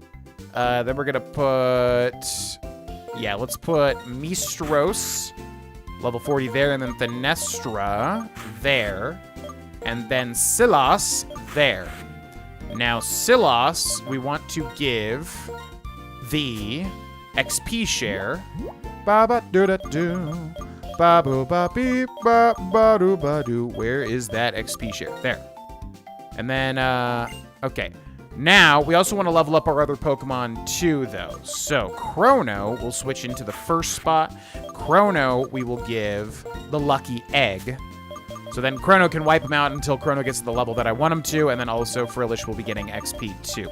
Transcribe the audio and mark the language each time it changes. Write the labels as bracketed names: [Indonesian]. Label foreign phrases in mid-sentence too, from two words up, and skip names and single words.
[English] Then we're gonna put, yeah, let's put Mistros level 40 there, and then Fenestra there, and then Silas there. Now Silas, we want to give the XP share. Ba-ba do da do. Ba-boo ba beep ba ba do ba do. Where is that XP share? There. And then okay. Now we also want to level up our other Pokemon too, though. So Chrono will switch into the first spot. Chrono we will give the lucky egg. So then Chrono can wipe him out until Chrono gets to the level that I want him to, and then also Frillish will be getting XP too.